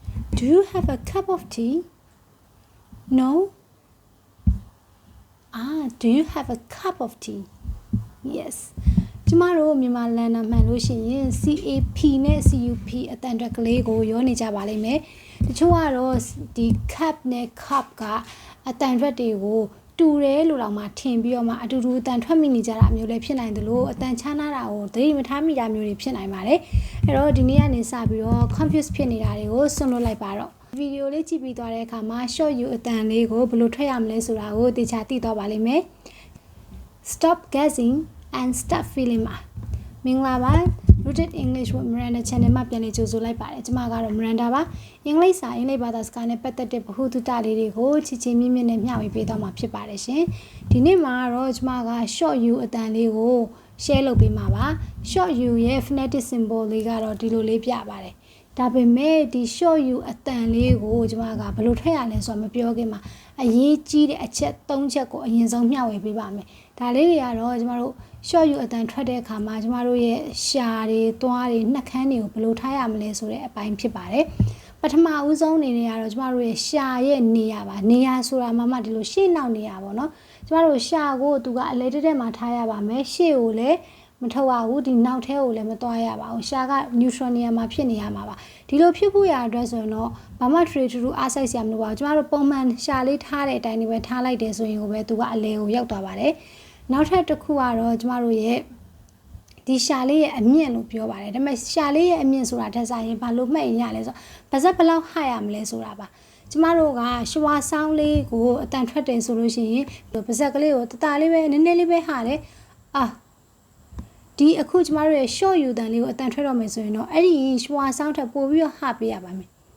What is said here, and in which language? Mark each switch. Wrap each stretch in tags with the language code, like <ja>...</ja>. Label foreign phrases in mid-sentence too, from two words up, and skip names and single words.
<en>Do you have a cup of tea? No. Do you have a cup of tea? Yes.</en> <my>ကျမတို့မြန်မာလန်နာမှန်လို့ရှိရင် CAP နဲ့ CUP အတန်အတွက်ကလေးကိုရောနေကြပါလိမ့်မယ်တချို့ကတော့ဒီ cup နဲ့ cup ကအတန်အတွက်တွေကိုတူတယ်လို့တော့မှထင်ပြီးတော့မှအတူတူအတန်ထွက်မိနေကြတာမျိုးလည်းဖြစ်နိုင်တယ်လို့အတန်ချားနာတာကိုသတိမထားမိတာမျိုးတွေဖြစ်နိုင်ပါတယ်အဲ့တော့ဒီနေ့ကနေစပြီးတော့ confuse ဖြစ်နေတာတွေကိုဆွလွတ်လိုက်ပါတော့ဗီဒီယိုလေးကြည့်ပြီးသွားတဲ့အခါမှာ</my> <en>short you</en> <my>အတန်လေးကိုဘယ်လိုထွက်ရမလဲဆိုတာကိုသိချာသိသွားပါလိမ့်မယ် Stop</my> <en>guessing and start feeling</en> <my>ပါမင်္ဂလာပါ Rooted English with Miranda Channel မှာပြန်လည်ကြိုဆိုလိုက်ပါတယ်ကျွန်မကတော့ Miranda ပါအင်္ဂလိပ်စာအင်္ဂလိပ်ဘာသာစကားနဲ့ပတ်သက်တဲ့ဗဟုသုတလေးတွေကိုချစ်ချင်းမြင့်မြင့်နဲ့မျှဝေပေးသွားမှာဖြစ်ပါတယ်ရှင်ဒီနေ့မှာတော့ကျွန်မက</my> <en>short you</en> <my>အတန်လေးကို share လုပ်ပေးမှာပါ</my> <en>short you</en> <my>ရဲ့</my> <en>phonetic symbol</en> <my>လေးကတော့ဒီလိုလေးပြပါတယ်ဒါပေမဲ့ဒီ</my> <en>short you</en> <my>အ တန်လေးကိုကျွန်မကဘယ်လိုထွက်ရလဲဆိုတာမပြောခင်မှာအရေးကြီးတဲ့အချက်၃ချက်ကိုအရင်ဆုံးမျှဝေပေးပါမယ်ဒါလေးတွေကတော့ကျွန်တော်တို့</my> <en>short you</en> <my>အတန်ထွက်တဲ့အခါမှာကျွန်တော်တို့ရဲ့ရှာတွေသွားတွေနှက်ခမ်းတွေကိုဘယ်လိုထားရမလဲဆိုတဲ့အပိုင်းဖြစ်ပါတယ်ပထမ ဦးဆုံးအနေနဲ့ကတော့ကျွန်တော်တို့ရဲ့ရှာရဲ့နေရာပါနေရာဆိုတာမှဒီလိုရှေ့နောက်နေရာပေါ့နော်ကျွန်တော်တို့ရှာကိုသူကအလဲတက်မှာထားရပါမယ်ရှေ့ကိုလည်းမထုတ်ရဘူးဒီနောက်ထဲကိုလည်းမ သွားရပါဘူးရှာက neutral နေရာမှာဖြစ်နေရမှာပါဒီလိုဖြစ်ဖို့ရအတွက်ဆိုရင်တော့ဘာမှ</my> <en>trade to</en> <my>အားစိုက်စရာမလိုပါဘူးကျွန်တော်တို့ပုံမှန်ရှာလေးထား တဲ့အတိုင်းပဲထားလိုက်တယ်ဆိုရင်ကိုပဲသူကအလဲကိုရောက်သွားပါတယ်နောက်ထပ်တစ်ခုကတော့ကျမတို့ရဲ့ဒီရှာလေးရဲ့အမြင့်လို့ပြောပါတယ်ဒါပေမဲ့ရှာလေးရဲ့အမြင့်ဆိုတာထက်ဆိုင်ရင်ဘာလို့မှတ်ရင်ရလဲဆိုတော့ပါဇက်ဘယ်လောက်ဟရမလဲဆိုတာပါကျမတို့ကရှဝါဆောင်းလေးကိုအတန်ထွက်တယ်ဆိုလို့ရှိရင်ပါဇက်ကလေးကိုတတလေးပဲနည်းနည်းလေးပဲဟာတယ်ဒီအခုကျမတို့ရဲ့</my> <en>short you</en> <my>တန်လေးကိုအတန်ထွက်တော့မယ်ဆိုရင်တော့အဲ့ဒီရှဝါဆောင်းထက်ပိုပြီးတော့ဟပေးရပါမယ်</my>